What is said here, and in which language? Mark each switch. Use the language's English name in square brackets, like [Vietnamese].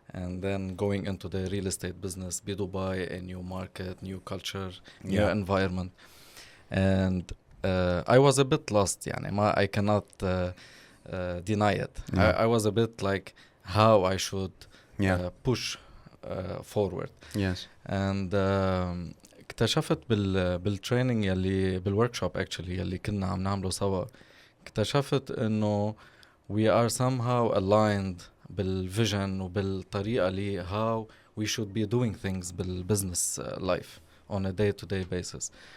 [English] And then going into the real estate business, Dubai, a new market, new culture, new environment. And I was a bit lost, يعني I cannot deny it. I was a bit like how I should push forward. Yes. And [Arabic] اكتشفت بالتريننج يلي بالوركشوب actually يلي كنا عم نعمله سوا. [English] اكتشفت انه we are somehow aligned بالvision وبالطريقة اللي how we should be doing things بالbusiness life on a day-to-day basis.